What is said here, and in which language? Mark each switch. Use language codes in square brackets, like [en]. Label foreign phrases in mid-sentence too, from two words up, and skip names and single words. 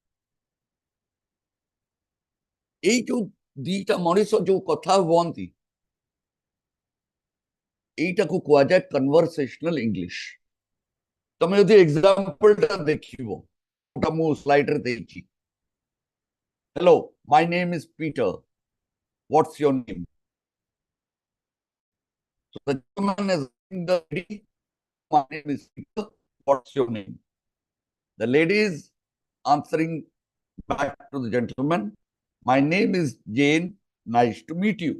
[or] ଏଇ ଯୋ ଦିଟା ମଣିଷ ଯୋ କଥା ହେଉଁଛନ୍ତି ଏଟାକୁ କୁହା ଯାଏ [en] conversational English. [or] ତମେ ଯଦି एग्जांपल ଟା ଦେଖିବ ଓଟା ମୁ ସ୍ଲାଇଡ ରେ ଦେଇଛି. [en] hello my name is Peter what's your name. So the gentleman is asking the lady, my name is Peter, what's your name? The lady is answering back to the gentleman, my name is Jane, nice to meet you.